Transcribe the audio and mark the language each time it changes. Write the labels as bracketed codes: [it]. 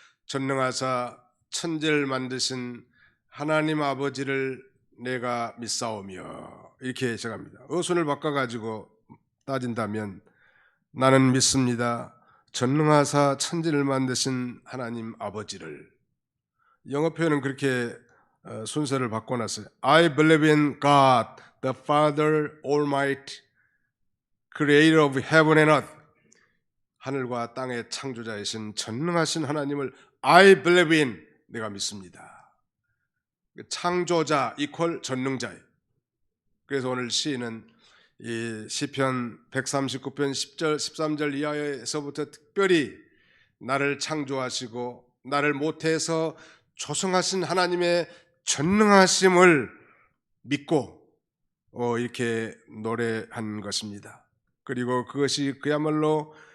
[ko] 전능하사 천지를 만드신 하나님 아버지를 내가 믿사오며 이렇게 시작합니다. 어순을 바꿔가지고 따진다면 나는 믿습니다. 전능하사 천지를 만드신 하나님 아버지를. 영어 표현은 그렇게 순서를 바꿔놨어요. [en] I believe in God, the Father Almighty, Creator of heaven and earth. [ko] 하늘과 땅의 창조자이신 전능하신 하나님을 [en] I believe in, [ko] 내가 믿습니다. 창조자 이퀄 전능자예요. 그래서 오늘 시인은 이 시편 139편 10절 13절 이하에서부터 특별히 나를 창조하시고 나를 모태에서 조성하신 하나님의 전능하심을 믿고 이렇게 노래한 것입니다. 그리고 그것이 그야말로